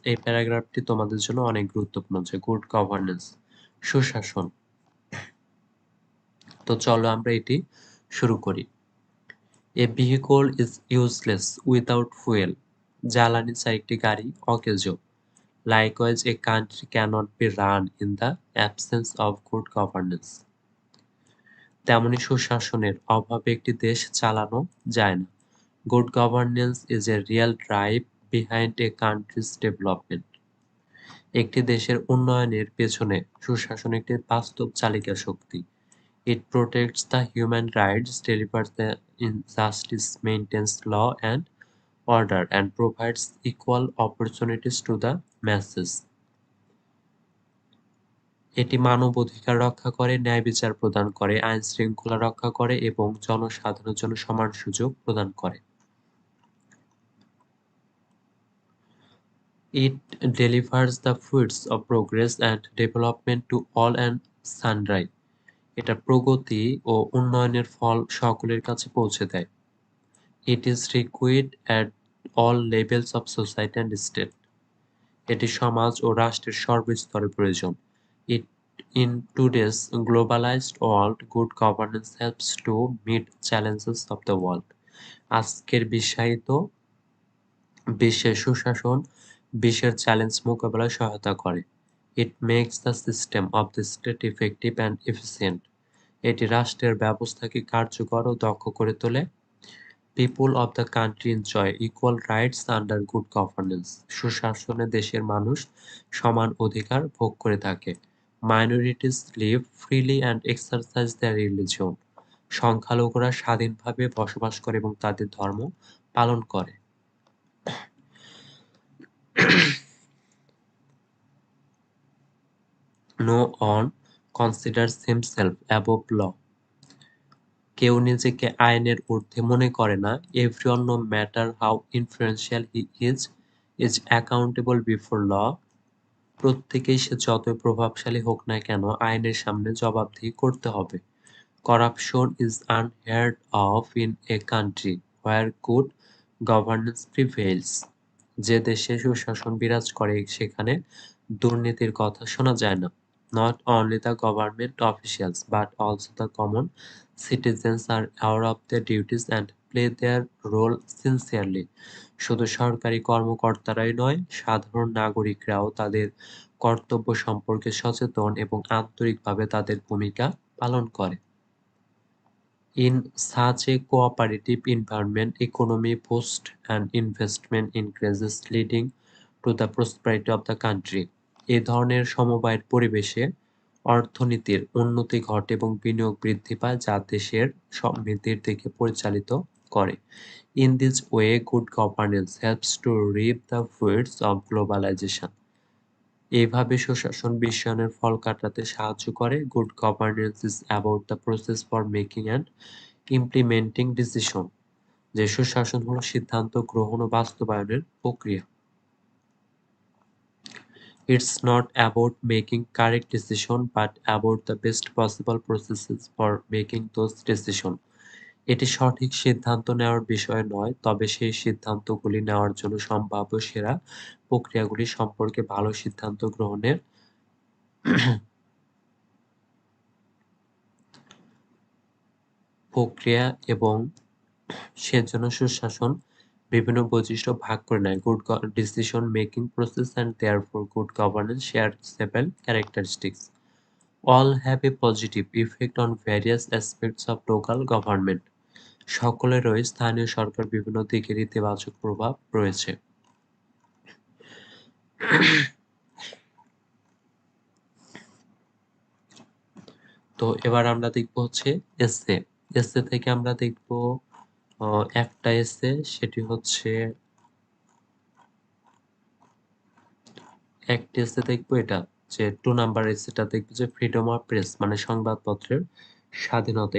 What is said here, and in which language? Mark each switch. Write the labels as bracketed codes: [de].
[bn] এই প্যারাগ্রাফটি তোমাদের জন্য অনেক গুরুত্বপূর্ণ, যে গুড গভর্নেন্স, সুশাসন। তো চলো আমরা এটি শুরু করি। [en] a vehicle is useless without fuel, [bn] জ্বালানি ছাড়া একটি গাড়ি অকেজ। [en] Likewise, a country cannot be run in the absence of good governance. [bn] তেমনি সুশাসনের অভাবে একটি দেশ চালানো যায় না। [en] Good governance is a real drive behind a country's development. [bn] একটি দেশের উন্নয়নের পেছনে সুশাসন একটি বাস্তব চালিকা শক্তি। [en] It protects the human rights, delivers the justice, maintains law and order, and provides equal opportunities to the masses. [bn] এটি মানবাধিকার রক্ষা করে, ন্যায় বিচার প্রদান করে, আইন শৃঙ্খলা রক্ষা করে এবং জনসাধারণের জন্য সমান সুযোগ প্রদান করে। [en] It delivers the fruits of progress and development to all and sundry. [bn] এটা প্রগতি ও উন্নয়নের ফল সকলের কাছে পৌঁছে দেয়। [en] It is required at all levels of society and state. [bn] এটি সমাজ ও রাষ্ট্রের সর্বস্তরে প্রয়োজন। [en] It in today's globalized world, good governance helps to meet challenges of the world. [bn] আজকের বিশ্বায়িত বিশ্বের সুশাসন বিশ্বের চ্যালেঞ্জ মোকাবেলায় সহায়তা করে। [en] It makes the system of the state effective and efficient. [bn] এটি রাষ্ট্রের ব্যবস্থাকে কার্যকর ও দক্ষ করে তোলে। [en] People of the country enjoy equal rights under good governance. [bn] সুশাসনে দেশের মানুষ সমান অধিকার ভোগ করে থাকে। [en] Minorities live freely and exercise their religion. [bn] সংখ্যালঘুরা স্বাধীনভাবে বসবাস করে এবং তাদের ধর্ম পালন করে। [en] No one considers himself above law. [bn] কেউ নিজেকে আইনের ঊর্ধ্বে মনে করে না। [en] Everyone, no matter how influential he is accountable before law. [bn] প্রত্যেকেই সে যতই প্রভাবশালী হোক না কেন আইনের সামনে জবাবদিহি করতে হবে। [en] Corruption is unheard of in a country where good governance prevails. [bn] যে দেশে সুশাসন বিরাজ করে সেখানে দুর্নীতির কথা শোনা যায় না। [en] Not only the government officials but also the common citizens are aware of their duties and play their role sincerely. [bn] শুধু সরকারি কর্মকর্তারাই নয়, সাধারণ নাগরিকরাও তাদের কর্তব্য সম্পর্কে সচেতন এবং আন্তরিকভাবে তাদের ভূমিকা পালন করে। [en] In such a cooperative environment, economy boosts and investment increases, leading to the prosperity of the country. [bn] এ ধরনের সমবায়ের পরিবেশে অর্থনীতির উন্নতি ঘটে এবং বিনিয়োগ বৃদ্ধি পায় যা দেশের সমৃদ্ধির দিকে পরিচালিত করে। [en] In this way, good governance helps to reap the fruits of globalization. [bn] এইভাবে সুশাসন বিশ্বায়নের ফল কাটাতে সাহায্য করে। [en] Good governance is about the process for making and implementing decision. [bn] যে সুশাসন হলো সিদ্ধান্ত গ্রহণ ও বাস্তবায়নের প্রক্রিয়া। [en] It's not about making correct decision but about the best possible processes for making those decision. [bn] এটি সঠিক সিদ্ধান্ত নেওয়ার বিষয় নয়, তবে সেই সিদ্ধান্তগুলি নেওয়ার জন্য সম্ভাব্য সেরা প্রক্রিয়াগুলি সম্পর্কে ভালো সিদ্ধান্ত গ্রহণের প্রক্রিয়া এবং সেজন্য সুশাসন বিভিন্ন বৈশিষ্ট্য ভাগ করে নেয়। [en] Good decision making process and therefore good governance share several characteristics. All have a positive effect on various aspects of local government. [bn] সকলেরই স্থানীয় সরকার বিভিন্ন দিকের ইতিবাচক প্রভাব রয়েছে। তো এবার আমরা দেখব হচ্ছে এসে। এসে থেকে আমরা দেখব একটা এসে, সেটি হচ্ছে একটি এসে দেখবো এটা যে 2 নাম্বার এসেটা দেখবো যে [en] freedom of press [bn] মানে সংবাদপত্রের স্বাধীনতা।